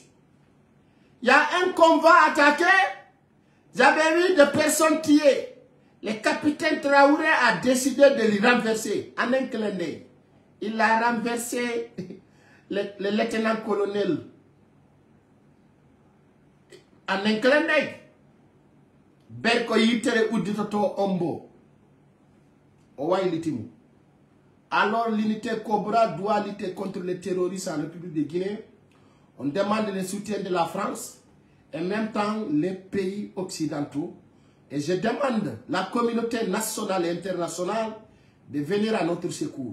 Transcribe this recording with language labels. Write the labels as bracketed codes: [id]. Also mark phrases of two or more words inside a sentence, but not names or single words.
[fr] Il y a un convoi attaqué, j'avais vu des personnes tuées. Le capitaine Traoré a décidé de les renverser en un clin d'œil. Il a renversé le lieutenant-colonel en un clin d'œil. Berko yitere uditoto ombo. Owa ilitimu. Alors l'unité Cobra doit lutter contre les terroristes en République de Guinée. On demande le soutien de la France et en même temps les pays occidentaux. Et je demande la communauté nationale et internationale de venir à notre secours.